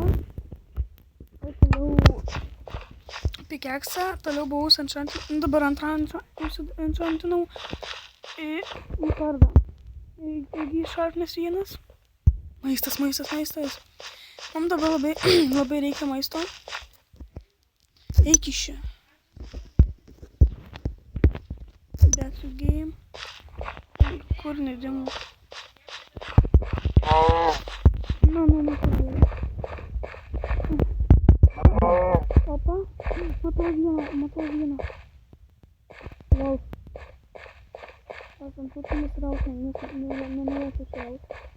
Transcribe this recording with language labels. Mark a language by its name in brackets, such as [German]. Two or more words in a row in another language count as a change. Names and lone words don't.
[Lithuanian] Toliau pikeksą, toliau buvau enchantinau, dabar antrą enchantinau. į kardą. Taigi šarpnės vienas. Maistas. Man dabar labai reikia maisto. Eik iš čia. [English] Back to game. [Lithuanian] Kur nedingu? Nu, kur. Opa. Matau vieną. Wow. Aš ant putų nesirausiu, nenorėsiu išrauti.